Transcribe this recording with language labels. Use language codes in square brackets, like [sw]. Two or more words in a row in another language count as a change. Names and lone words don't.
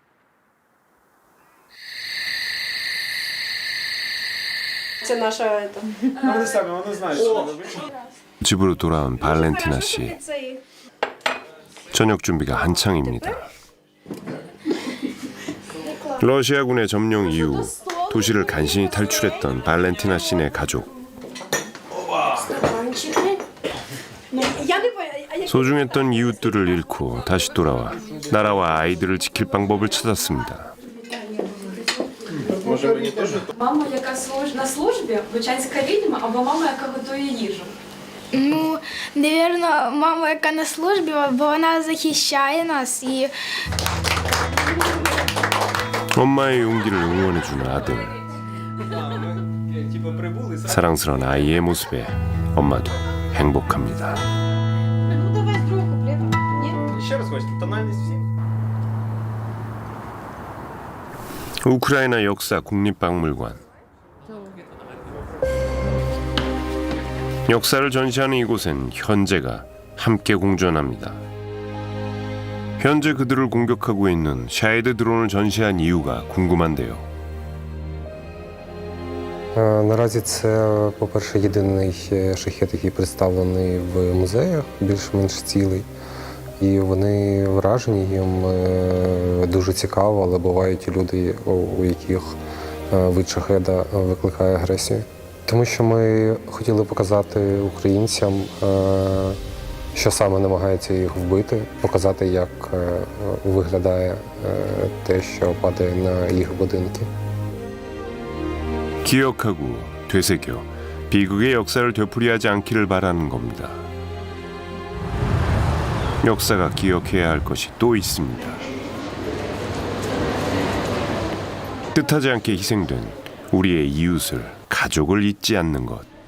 [uk] Це наша. [ko] 집으로 돌아온 발렌티나 씨. 저녁 준비가 한창입니다. 러시아군의 점령 이후 도시를 간신히 탈출했던 발렌티나 씨네 가족. 소중했던 이웃들을 잃고 다시 돌아와 나라와 아이들을 지킬 방법을 찾았습니다. [uk] Мама, яка на службі, бучанська відьма, або мама, яка готує їжу? Ну, напевно, мама, яка на службі, бо вона захищає нас і [ko] 엄마의 용기를 응원해주는 아들. 사랑스러운 아이의 모습에 엄마도 행복합니다. 우크라이나 역사 국립박물관. 역사를 전시하는 이곳엔 현재가 함께 공존합니다. 현재 그들을 공격하고 있는 샤헤드 드론을 전시한 이유가 궁금한데요. [uk] Наразі це, по-перше, єдиний шахет, який представлений в музеях, більш-менш цілий. І вони вражені їм дуже цікаво, але бувають і люди, у яких вид шахеда викликає агресію. Тому що ми хотіли показати українцям, що саме намагається їх вбити, показати, як виглядає те, що падає на їх будинки. [ko] 기억하고 되새겨 비극의 역사를 되풀이하지 않기를 바라는 겁니다. 역사가 기억해야 할 것이 또 있습니다. 뜻하지 않게 희생된 우리의 이웃을, 가족을 잊지 않는 것.